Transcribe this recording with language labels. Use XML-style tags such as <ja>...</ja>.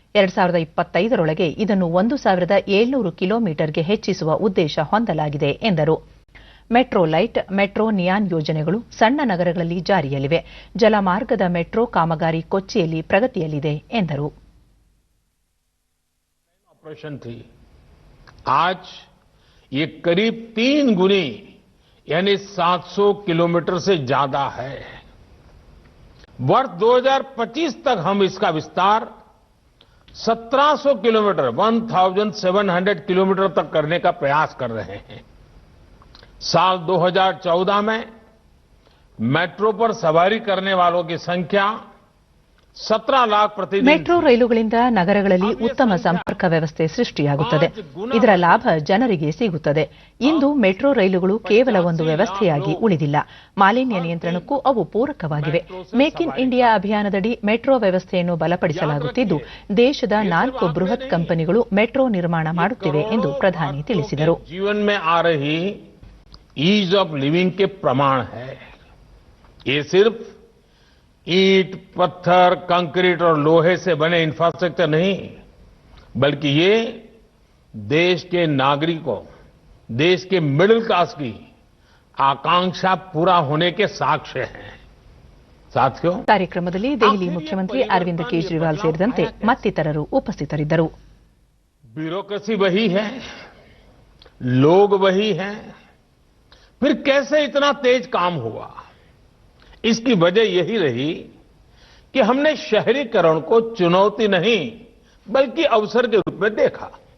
<kn>2025ರೊಳಗೆ ಇದನ್ನು 1700 ಕಿಲೋಮೀಟರ್ಗೆ ಹೆಚ್ಚಿಸುವ ಉದ್ದೇಶ ಹೊಂದಲಾಗಿದೆ ಎಂದರು. ಮೆಟ್ರೋ ಲೈಟ್, ಮೆಟ್ರೋ ನಿಯಾನ್ ಯೋಜನೆಗಳು ಸಣ್ಣ ನಗರಗಳಲ್ಲಿ ಜಾರಿಯಲ್ಲಿವೆ. ಜಲಮಾರ್ಗದ ಮೆಟ್ರೋ ಕಾಮಗಾರಿ ಕೊಚ್ಚಿಯಲ್ಲಿ ಪ್ರಗತಿಯಲ್ಲಿದೆ ಎಂದರು.</kn> <hi>ऑपरेशन थी, आज ये करीब 3 गुनी यानी 700 किलोमीटर से ज्यादा है. वर्ष 2025 तक हम इसका विस्तार 1700 किलोमीटर 1700 किलोमीटर तक करने का प्रयास कर रहे हैं. साल 2014 में मेट्रो पर सवारी करने वालों की संख्या 17 लाख प्रतिदिन.</hi> <kn>ಮೆಟ್ರೋ ರೈಲುಗಳಿಂದ ನಗರಗಳಲ್ಲಿ ಉತ್ತಮ ಸಂಪರ್ಕ ವ್ಯವಸ್ಥೆ ಸೃಷ್ಟಿಯಾಗುತ್ತದೆ. ಇದರ ಲಾಭ ಜನರಿಗೆ ಸಿಗುತ್ತದೆ. ಇಂದು ಮೆಟ್ರೋ ರೈಲುಗಳು ಕೇವಲ ಒಂದು ವ್ಯವಸ್ಥೆಯಾಗಿ ಉಳಿದಿಲ್ಲ, ಮಾಲಿನ್ಯ ನಿಯಂತ್ರಣಕ್ಕೂ ಅವು ಪೂರಕವಾಗಿವೆ. ಮೇಕ್ ಇನ್ ಇಂಡಿಯಾ ಅಭಿಯಾನದಡಿ ಮೆಟ್ರೋ ವ್ಯವಸ್ಥೆಯನ್ನು ಬಲಪಡಿಸಲಾಗುತ್ತಿದ್ದು, ದೇಶದ 4 ಬೃಹತ್ ಕಂಪನಿಗಳು ಮೆಟ್ರೋ ನಿರ್ಮಾಣ ಮಾಡುತ್ತಿವೆ ಎಂದು ಪ್ರಧಾನಿ ತಿಳಿಸಿದರು.</kn> <hi>जीवन में आ रही ईज ऑफ लिविंग के प्रमाण है. ये सिर्फ ईंट, पत्थर, कंक्रीट और लोहे से बने इंफ्रास्ट्रक्चर नहीं, बल्कि ये देश के नागरिकों, देश के मिडिल क्लास की आकांक्षा पूरा होने के साक्ष्य हैं। साथियों,</hi> <kn>ಕಾರ್ಯಕ್ರಮದಲ್ಲಿ ದೆಹಲಿ ಮುಖ್ಯಮಂತ್ರಿ ಅರವಿಂದ್ ಕೇಜ್ರಿವಾಲ್ ಸೇರಿದಂತೆ ಮತ್ತಿತರರು ಉಪಸ್ಥಿತರಿದ್ದರು.</kn> <hi>ब्यूरोक्रेसी वही है, लोग वही हैं, फिर कैसे इतना तेज काम हुआ? इसकी वजह यही रही कि हमने शहरीकरण को चुनौती नहीं बल्कि अवसर के रूप में देखा।</hi>